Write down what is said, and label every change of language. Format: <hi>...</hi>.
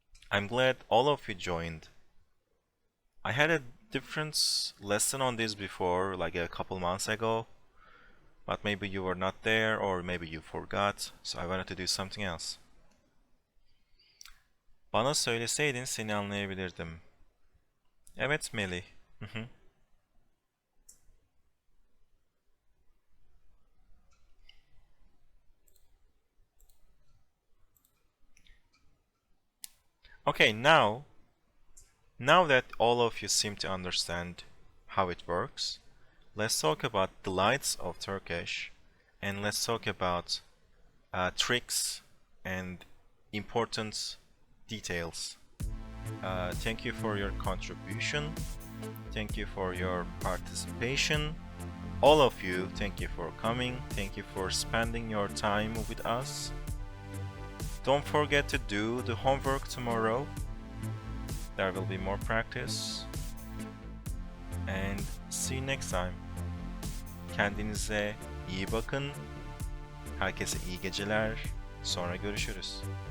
<en>I'm glad all of you joined. I had a different lesson on this before, like a couple months ago, but maybe you were not there or maybe you forgot, so I wanted to do something else.</en> <tr>Bana söyleseydin seni anlayabilirdim. Evet Melih. Hı hı.</tr> <en>Okay, now that all of you seem to understand how it works, let's talk about the delights of Turkish and let's talk about tricks and important details. Thank you for your contribution. Thank you for your participation. All of you, thank you for coming. Thank you for spending your time with us. Don't forget to do the homework tomorrow. There will be more practice. And see you next time.</en> <tr>Kendinize iyi bakın. Herkese iyi geceler. Sonra görüşürüz.</tr>